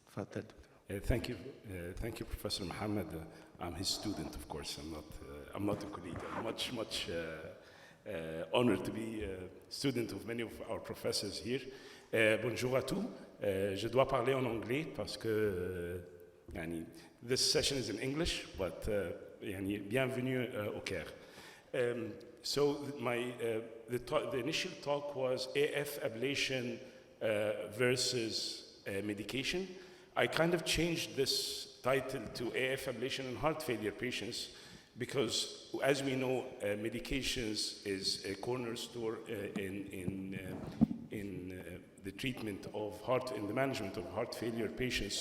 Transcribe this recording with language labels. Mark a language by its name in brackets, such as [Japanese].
[English] Thank you, Professor Mohammed. I'm his student, of course. I'm not a colleague. I'm much honored to be a student of many of our professors here. [French] Bonjour à tous. Je dois parler en anglais parce que [English] this session is in English, but [French] bienvenue au Caire. [English] So the initial talk was AF ablation versus medication. I kind of changed this title to AF ablation in heart failure patients because, as we know, medications is a cornerstone in the treatment of in the management of heart failure patients.